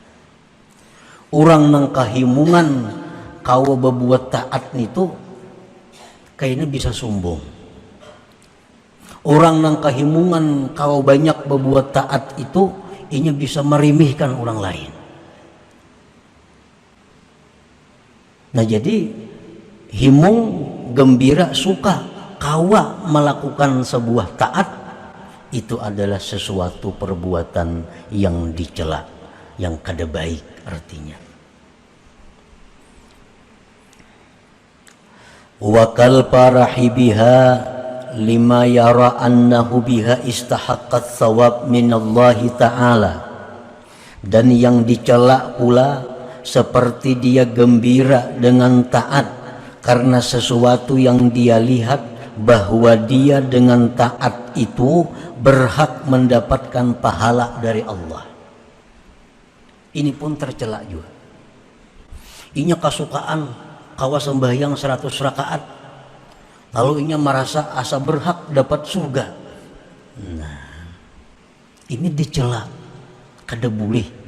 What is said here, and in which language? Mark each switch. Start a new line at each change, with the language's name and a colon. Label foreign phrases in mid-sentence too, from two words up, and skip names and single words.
Banjar: Orang nang kahimungan kau berbuat taat itu kayaknya bisa sombong. Orang nang kahimungan kau banyak berbuat taat itu inya bisa merimihkan orang lain. Nah, jadi himung, gembira, suka kawa melakukan sebuah taat itu adalah sesuatu perbuatan yang dicela, yang kada baik artinya.
Arabic: وكالفرح بها لما يرى أنه بها استحقت الثواب من الله تعالى.
Indonesian: Dan yang dicela pula seperti dia gembira dengan taat karena sesuatu yang dia lihat bahwa dia dengan taat itu berhak mendapatkan pahala dari Allah. Ini pun tercela juga.
Banjar: Inya kasukaan kawa sembahyang 100 rakaat, lalu inya merasa asa berhak dapat surga. Nah, ini dicela, kada boleh.